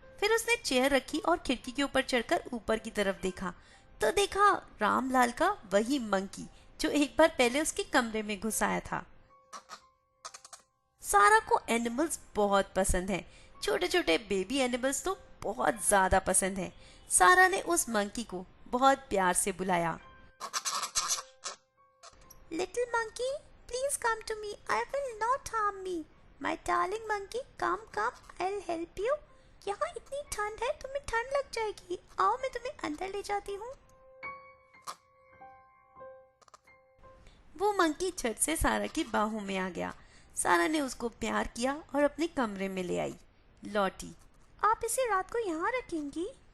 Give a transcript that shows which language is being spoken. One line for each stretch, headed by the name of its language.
Hindi: फिर उसने चेयर रखी और खिड़की के ऊपर चढ़कर ऊपर की तरफ देखा तो देखा रामलाल का वही मंकी जो एक बार पहले उसके कमरे में घुस आया था। सारा को एनिमल्स बहुत पसंद हैं। छोटे छोटे बेबी एनिमल्स तो बहुत ज्यादा पसंद है। सारा ने उस मंकी को बहुत प्यार से बुलाया।
English: Little monkey, please come to me. I will not harm me. My darling monkey, come, I'll help you.
Hindi: यहाँ इतनी ठंड है, तुम्हें ठंड लग जाएगी। आओ मैं तुम्हें अंदर ले जाती हूँ। वो मंकी झट से सारा की बाहों में आ गया। सारा ने उसको प्यार किया और अपने कमरे में ले आई। लॉटी, आप इसे रात को यहाँ रखेंगी?